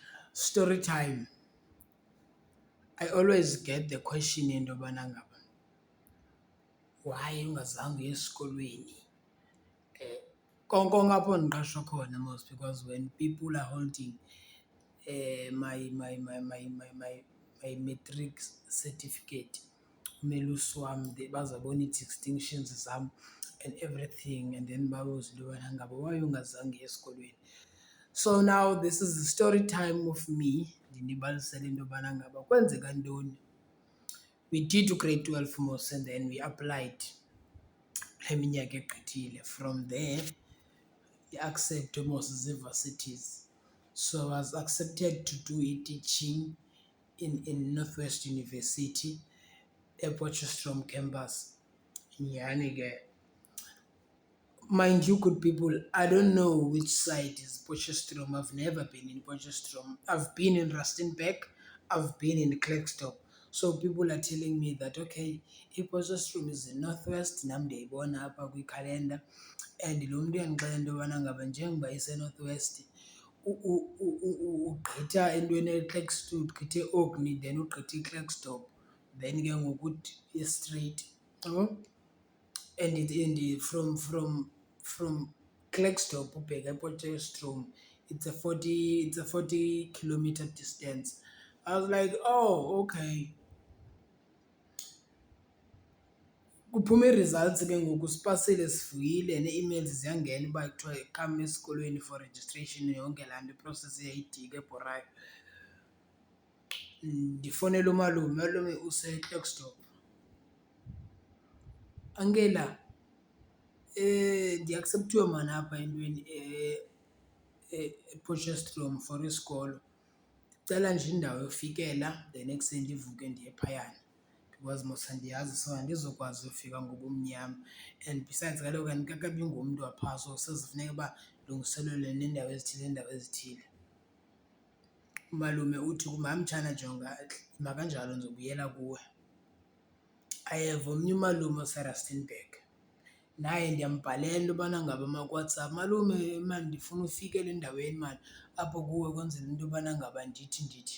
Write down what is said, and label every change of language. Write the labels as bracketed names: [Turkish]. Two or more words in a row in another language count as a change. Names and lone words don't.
[English] Story time. I always get the question [Xhosa] into yobana ngaba [English] why [Xhosa] ungazange uye esikolweni. Konke apho ndiqashwa khona [English] most because when people are holding my matric certificate, [Xhosa] umelusi wam bazabona ii-distinctions zam [English] and everything, and then [Xhosa] babuze into yobana ngaba why ungazange uye esikolweni. [English] So now this is the story time of me, [Xhosa] ndinibalisele into yobana ngaba kwenzeka ntoni. [English] We did grade 12 mos and then we applied [Xhosa] kule minyaka egqithile. [English] From there [Xhosa] i-acceptwe mos zii-varsities. [English] So I was accepted to do teaching in Northwest University, ePotchefstroom campus. [Xhosa] Nyhani ke, [English] mind you good people, I don't know which side is Potchefstroom. I've never been in Potchefstroom. I've been in Rustenburg, I've been in Klerksdorp. So people are telling me that okay, iPotchefstroom is in Northwest, [Xhosa] nam ndiyayibona apha kwikhalenda. And lo mntu uyandixelela into yobana ngaba njengoba iseNorthwest ugqitha entweni eKlerksdorp, ugqithe eOrkney, then ugqithe iKlerksdorp, then ke ngoku uthi ye-straight, yabo. [English] And from Klerksdorp [Xhosa] ubheka ePotchefstroom, [English] it's a 40 kilometer distance. I was like, oh, okay. [Xhosa] Kuphume ii-results ke ngoku, sipasile sivuyile, nee-emails ziyangena uba kuthiwa come esikolweni [English] for registration, [Xhosa] yonke laa nto, iprocess iyayidika ebhorayo. Ndifowunela umalume, umalume useKlerksdorp. Ankela, ndiaksepthiwe maan apha entweni ePotchefstroom for isikolo. Ndicela nje indawo yofikela then ekuseni ndivuke ndiye phayana because mos andiyazi, so andizukwazi uyofika ngobumnyama. And besides kaloku andikakabi ngumntu waphaa, so sezifuneka uba ndilungiselelwe neendawo ezithile neendawo ezithile. Umalume uthi kum, hayi mtshana jonga, ima kanjalo ndizobuyela kuwe. [English] I have [Xhosa] omnye umalume oseRustenburg, naye ndiyambhalela into yobana ngaba makuWhatsApp, malume mani ndifuna ufikela endaweni mani apho kuwe kwenzela into yobana ngaba ndithi.